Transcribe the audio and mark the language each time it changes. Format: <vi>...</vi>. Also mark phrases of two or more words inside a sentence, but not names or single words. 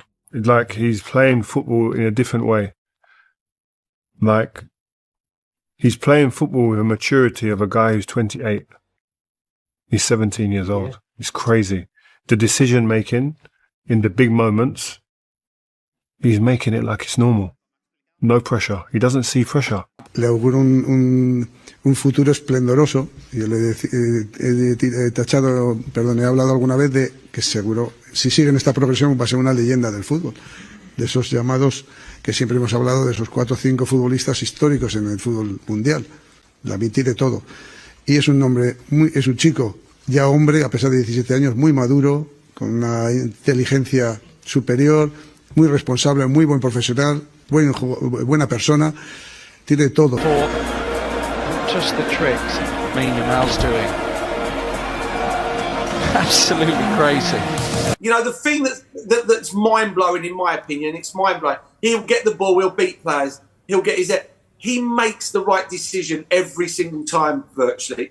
<en>Like, he's playing football in a different way. Like, he's playing football with a maturity of a guy who's 28. He's 17 years old. Yeah. It's crazy. The decision making in the big moments, he's making it like it's normal. No pressure. He doesn't see pressure.</en> <es>Le auguro un futuro esplendoroso. Yo le he tachado, perdón, he hablado alguna vez de que seguro, si sigue en esta progresión, va a ser una leyenda del fútbol. De esos llamados que siempre hemos hablado, de esos 4 o 5 futbolistas históricos en el fútbol mundial. Lamine tiene todo. Y es un hombre, es un chico, ya hombre, a pesar de 17 años, muy maduro, con una inteligencia superior, muy responsable, muy buen profesional, buena persona, tiene todo.</es> <en>Just the tricks Yamal's doing. Absolutely crazy. You know, the thing that's mind-blowing, in my opinion, it's mind-blowing. He'll get the ball, he'll beat players, he'll get his... He makes the right decision every single time, virtually.</en>